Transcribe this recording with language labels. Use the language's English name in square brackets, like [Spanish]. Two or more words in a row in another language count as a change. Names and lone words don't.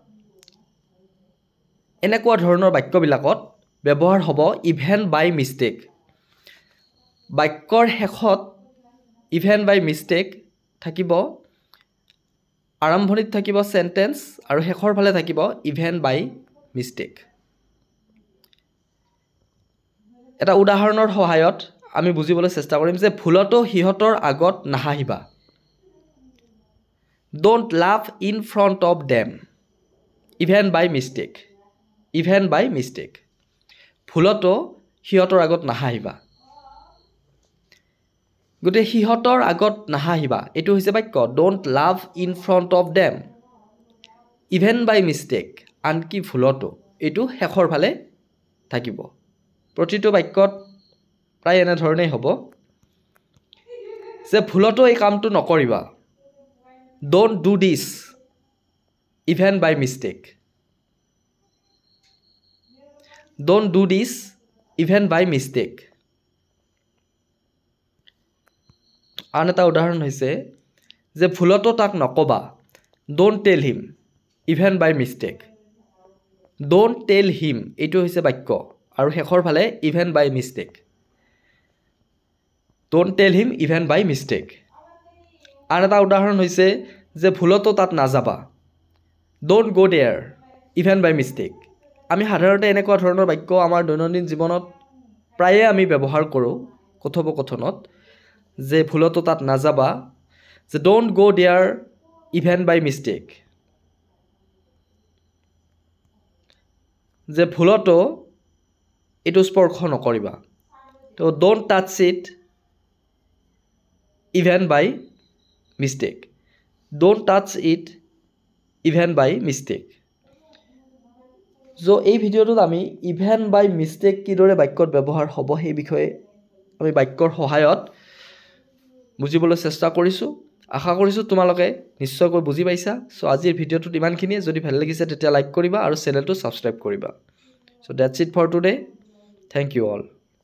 [Assamese] এনেকুৱা ধৰণৰ বাক্যবিলাকত ব্যৱহাৰ হ'ব [English] even by mistake [Assamese] বাক্যৰ শেষত [English] even by mistake [Assamese] থাকিব আৰম্ভণিত থাকিব সেন্টেন্স আৰু শেষৰ ফালে থাকিব [English] even by mistake [Assamese] এটা উদাহৰণৰ সহায়ত আমি বুজিবলৈ চেষ্টা কৰিম যে ভুলতো হিয়তৰ আগত নাহাহিবা [English] Don't laugh in front of them, even by mistake. Even by mistake. [Assamese] ভুলতো হিয়তৰ আগত নাহাহিবা গতে হিয়তৰ আগত নাহাহিবা এটো হৈছে বাক্য [English] Don't laugh in front of them, even by mistake. [Assamese] আনকি ভুলতো এটো শেষৰ ফালে থাকিব প্ৰতিটো বাক্যত প্ৰায় এনে ধৰণেই হ'ব যে ভুলতো এই কামটো নকৰিবা [English] Don't do this, even by mistake. Don't do this, even by mistake. [Assamese] আন এটা উদাহৰণ হৈছে যে ভুলতো তাক নকবা [English] Don't tell him, even by mistake. Don't tell him [Assamese] এইটো হৈছে বাক্য আৰু শেষৰ ফালে [English] even by mistake. Don't tell him, even by mistake. [Assamese] আন এটা উদাহৰণ হৈছে যে ভুলতো তাত নাযাবা [English] Don't go there, even by mistake. [Assamese] আমি সাধাৰণতে এনেকুৱা ধৰণৰ বাক্য আমাৰ দৈনন্দিন জীৱনত প্ৰায়ে আমি ব্যৱহাৰ কৰোঁ কথোপকথনত যে ভুলতো তাত নাযাবা যে [English] Don't go there, even by mistake. [Assamese] যে ভুলতো এটো স্পৰ্শ নকৰিবা তো [English] Don't touch it, even by mistake. Don't touch it, even by mistake. [Assamese] So এই ভিডিওটোত আমি [English] even by mistake [Assamese] কিদৰে বাক্যত ব্যৱহাৰ হ'ব সেই বিষয়ে আমি বাক্যৰ সহায়ত বুজিবলৈ চেষ্টা কৰিছো আশা কৰিছো তোমালোকে নিশ্চয়কৈ বুজি পাইছা সো আজিৰ ভিডিওটোত ইমানখিনিয়ে যদি ভাল লাগিছে তেতিয়া লাইক কৰিবা আৰু চেনেলটো সাবস্ক্ৰাইব কৰিবা [English] So that's it for today. Thank you all.